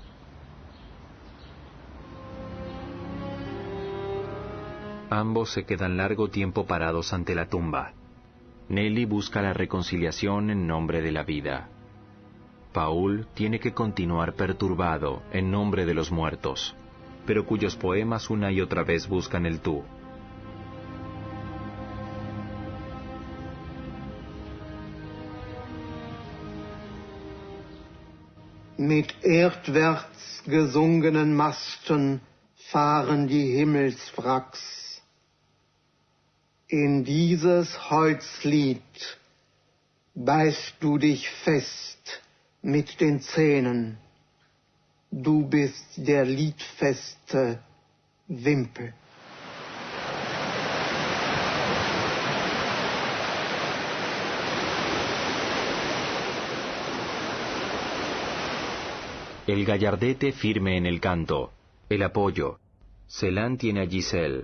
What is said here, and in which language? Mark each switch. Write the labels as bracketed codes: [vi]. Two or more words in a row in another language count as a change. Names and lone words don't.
[es] Ambos se quedan largo tiempo parados ante la tumba. Nelly busca la reconciliación en nombre de la vida. Paul tiene que continuar perturbado en nombre de los muertos, pero cuyos poemas una y otra vez buscan el tú. [de] Mit erdwärts gesungenen Masten fahren die Himmelswracks. In dieses Holzlied beißt du dich fest mit den Zähnen. Du bist der liedfeste Wimpel. [es] El gallardete firme en el canto, el apoyo. Celan tiene a Giselle.